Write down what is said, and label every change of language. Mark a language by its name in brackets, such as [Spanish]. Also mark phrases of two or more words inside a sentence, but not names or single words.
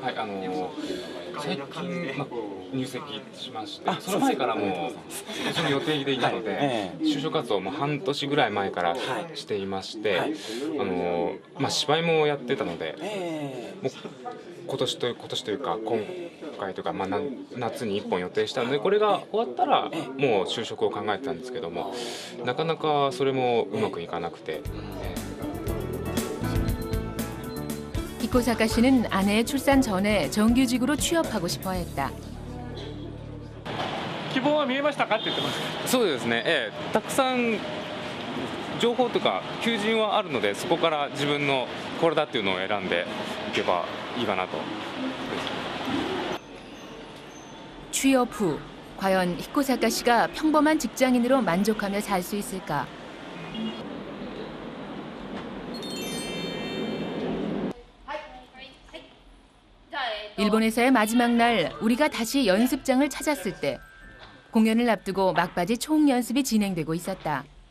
[Japanese] はい、最近、入籍しまして、その前からもうその予定でいたので、就職活動も半年ぐらい前からしていまして、芝居もやってたので、もう今年というか今回というか、夏に1本予定したのでこれが終わったらもう就職を考えてたんですけども、なかなかそれもうまくいかなくて。 [Korean] 히코사카 씨는 아내의 출산 전에 정규직으로 취업하고 싶어 했다. [Japanese] 希望は見えましたかって言ってます。そうですね。たくさん情報とか求人はあるので、そこから自分のこれだっていうのを選んでいけばいいかなと。 [Korean] 취업 후 과연 히코사카 씨가 평범한 직장인으로 만족하며 살 수 있을까? 일본에서의 마지막 날 우리가 다시 연습장을 찾았을 때 공연을 앞두고 막바지 총연습이 진행되고 있었다.